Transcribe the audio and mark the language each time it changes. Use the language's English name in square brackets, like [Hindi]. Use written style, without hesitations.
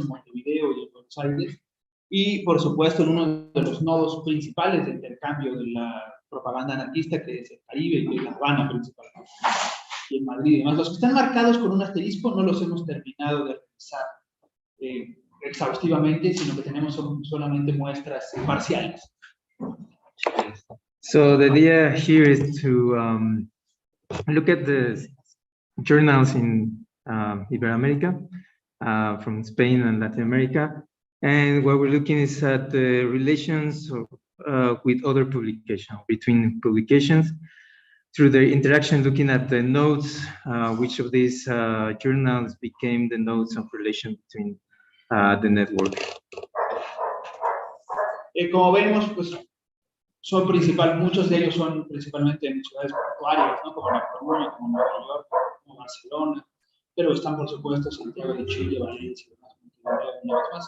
[Spanish] En Montevideo y en Buenos Aires, y por supuesto en uno de los nodos principales de intercambio de la propaganda anarquista, que es el Caribe y La Habana principalmente, y en Madrid y demás. Los que están marcados con un asterisco no los hemos terminado de revisar exhaustivamente, sino que tenemos solamente muestras parciales. [English] So the idea here is to look at the journals in Iberoamerica, from Spain and Latin America, and what we're looking is at the relations with other publications, between publications, through the interaction, looking at the nodes, which of these journals became the nodes of relation between the network. [Spanish] Como vemos, pues muchos de ellos son principalmente en ciudades portuarias, ¿no? Como La Coruña, como Nueva York, como Barcelona, pero están por supuesto Santiago de Chile, Valencia, una vez más.